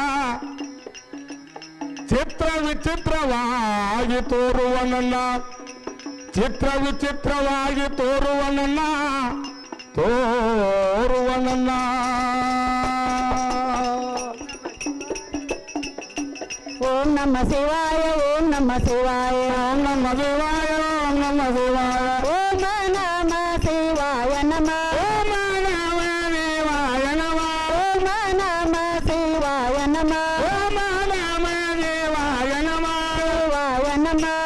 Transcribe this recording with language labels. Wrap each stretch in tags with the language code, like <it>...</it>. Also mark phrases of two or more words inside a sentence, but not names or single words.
<kn>ಚಿತ್ರ ವಿಚಿತ್ರವಾಗಿ ತೋರುವ ನನ್ನ ಚಿತ್ರ ವಿಚಿತ್ರವಾಗಿ ತೋರುವ ನನ್ನ ತೋರುವ ನನ್ನ</kn> <sa>ಓಂ ನಮ ಶಿವಾಯ ಓಂ ನಮ ಶಿವಾಯ ಓಂ ನಮ ಶಿವಾಯ ಓಂ ನಮ ಶಿವಾಯ ಓಂ ನಮ ಶಿವಾಯ ನಮಃ ಓಂ ನಮ ಶಿವಾಯ ನಮಃ ಓಂ ನಮ ಶಿವಾಯ ನಮಃ ಓಂ ನಮ ಶಿವಾಯ ನಮಃ</sa>